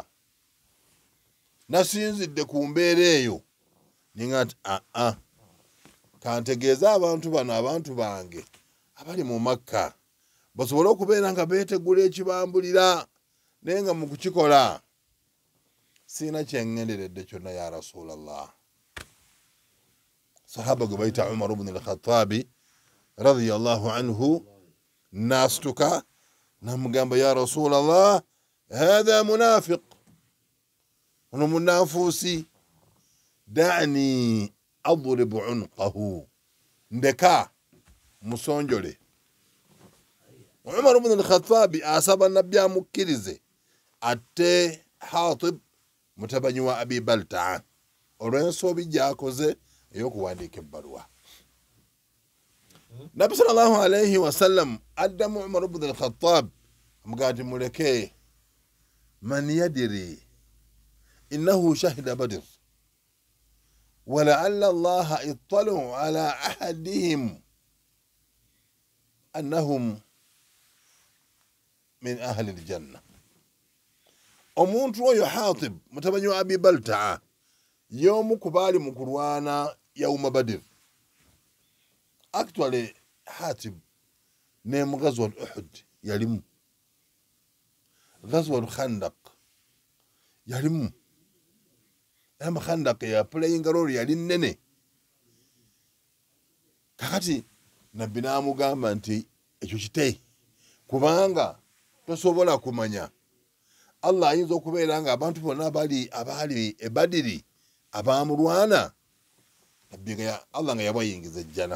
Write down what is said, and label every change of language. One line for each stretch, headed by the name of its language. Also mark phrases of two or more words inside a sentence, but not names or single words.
Ganda: Nasinzidde ku mbeera eyo, ninga nti kantegeeza abantu bano, abantu bange abali mu Makka basobole okubeera nga beetegula ekibambulira, naye nga mu kukikola sirina kyengenderedde kyonna,
Arabic: يا رسول الله.
Ganda: Sahaba gwe bayita Umar ibn al-Khattabi
Arabic: رضي الله عنه
Ganda: n'asituka n'amugamba,
Arabic: يا رسول الله هذا منافق,
Ganda: ono munafuusi,
Arabic: دعني أضرب عنقه,
Ganda: ndeka musonjole. Umar ibn al-Khattabi asaba Nabbi amukkirize atte Hatib mutabani wa Abi Baltaa olw'ensobi gy'akoze ey'okuwandiika ebbaluwa. Nabbi
Arabic: صلى الله عليه وسلم
Ganda: addamu Umar ibn al-Khattab amugamba nti muleke,
Arabic: من يدري إنه شهد بدر ولعل الله اطلع على أحدهم أنهم من أهل الجنة.
Ganda: omuntu oyo Hatib mutabani wa Abi Baltaa y'omu ku baali mu kulwana
Arabic: يوم بدر.
Ganda: Actually Hatib ne mu Ghazwat Uhud yalimu, Ghazwat Khandaq yalimu. Ama Khandaq ya
English: playing role
Ganda: yali nnene. Kakati Nabbi n'amugamba nti ekyo kite, kubanga tosobola kumanya. Allah ayinza okubeera nga abantu bonna abaali e Badiri abaamulwana, Allah nga yabayingiza ejjana.